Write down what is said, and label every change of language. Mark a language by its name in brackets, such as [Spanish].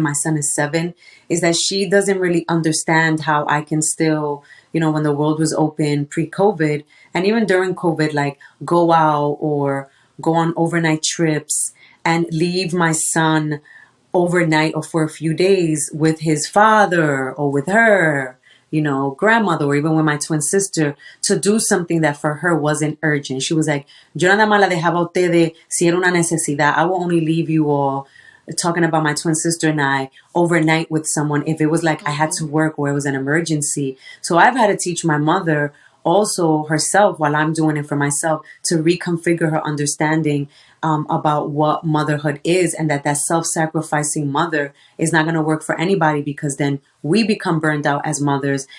[English] My son is 7, is that she doesn't really understand how I can still, when the world was open pre-COVID and even during COVID, like go out or go on overnight trips and leave my son overnight or for a few days with his father or with her, grandmother, or even with my twin sister, to do something that for her wasn't urgent. She was like, [Spanish] yo nada más la dejaba a ustedes si era una necesidad. [English] I will only leave you all, talking about my twin sister and I, overnight with someone if it was like I had to work or it was an emergency. So I've had to teach my mother also herself, while I'm doing it for myself, to reconfigure her understanding about what motherhood is, and that self-sacrificing mother is not going to work for anybody, because then we become burned out as mothers.